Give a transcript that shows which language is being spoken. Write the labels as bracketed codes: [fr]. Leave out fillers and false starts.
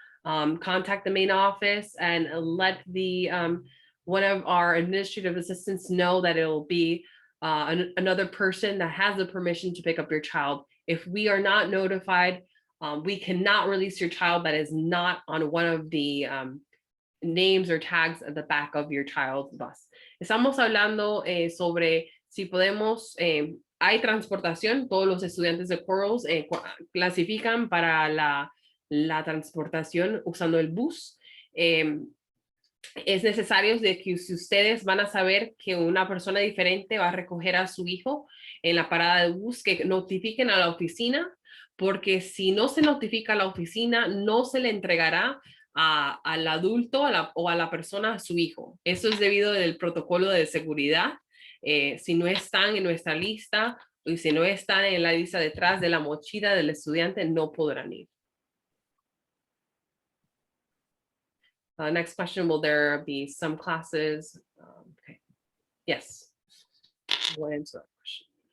[en] Contact the main office and let the one of our administrative assistants know that it will be another person that has the permission to pick up your child. If we are not notified, we cannot release your child that is not on one of the names or tags at the back of your child's bus. [es] Estamos hablando sobre si podemos, hay transportación, todos los estudiantes de Quarles clasifican para la transportación usando el bus. Es necesario de que si ustedes van a saber que una persona diferente va a recoger a su hijo en la parada de bus, que notifiquen a la oficina, porque si no se notifica a la oficina, no se le entregará al adulto o a la persona, a su hijo. Eso es debido al protocolo de seguridad. Si no están en nuestra lista y si no están en la lista detrás de la mochila del estudiante, no podrán ir. [en] Next question, will there be some classes? Okay. Yes. We'll answer that question.